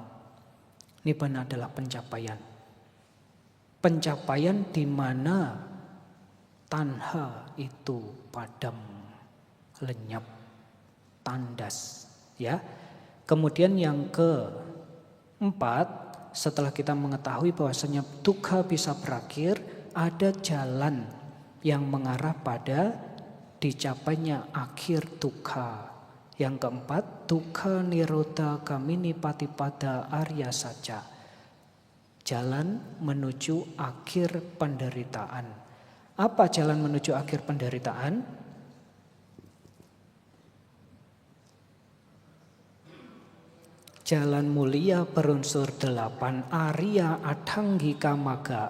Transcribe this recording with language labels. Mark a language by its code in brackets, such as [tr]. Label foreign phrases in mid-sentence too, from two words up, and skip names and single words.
[id] Nibbana adalah pencapaian. Pencapaian di mana tanha itu padam, lenyap, tandas, ya. Kemudian yang keempat, setelah kita mengetahui bahwasanya dukkha bisa berakhir, ada jalan yang mengarah pada dicapainya akhir dukkha. Yang keempat, [pi] dukkha nirodha gamini patipada arya saja. [id] Jalan menuju akhir penderitaan. Apa jalan menuju akhir penderitaan? Jalan mulia berunsur 8, [pi] Arya Adhanggika Magga.